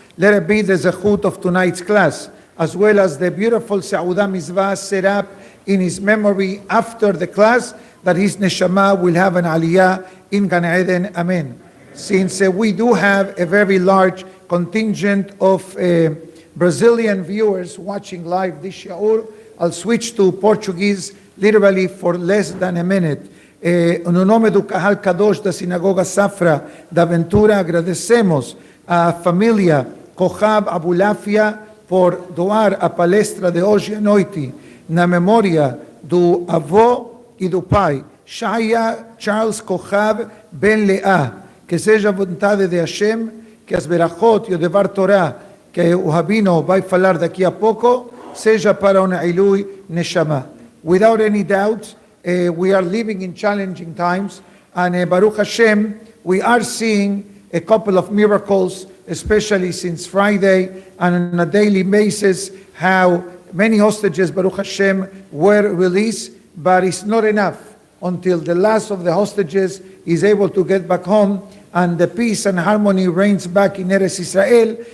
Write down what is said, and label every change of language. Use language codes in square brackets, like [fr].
[en] Let it be the zechut of tonight's class, as well as the beautiful Sa'udah Mizvah set up in his memory after the class, that his neshama will have an aliyah in Gan Eden. Amen. Since we do have a very large contingent of Brazilian viewers watching live this shi'ur, I'll switch to Portuguese literally for less than a minute. [pt] No nome do Kahal Kadosh da Sinagoga Safra da Ventura, agradecemos a família Kochab Abulafia por doar a palestra de hoje à noite na memória do avô e do pai, Shaya Charles Kochab Ben Leah. Que seja a vontade de Hashem, que as berachot e o devar Torá que o Rabino vai falar daqui a pouco seja para o Na'ilui Neshama. [en] Without any doubt, we are living in challenging times, and Baruch Hashem, we are seeing a couple of miracles, especially since Friday, and on a daily basis, how many hostages, Baruch Hashem, were released, but it's not enough until the last of the hostages is able to get back home and the peace and harmony reigns back in Eretz Israel.